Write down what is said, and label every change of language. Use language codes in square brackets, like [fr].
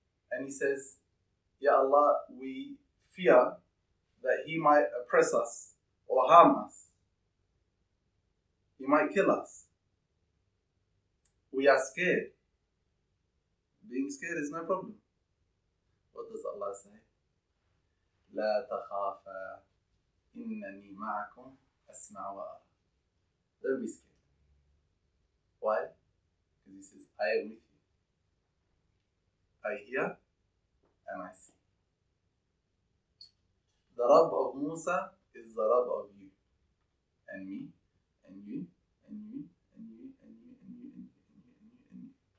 [en] And he says, Ya Allah, we fear that he might oppress us or harm us. He might kill us. We are scared. Being scared is no problem. What does Allah say? [ar] لا تخافا إنني معكم أسمع وأرى. [en] Don't be scared. Why? Because He says, I am with you. I hear and I see. The Rabb of Musa is the Rabb of you and me and you and you and you and you and you and you and you and you.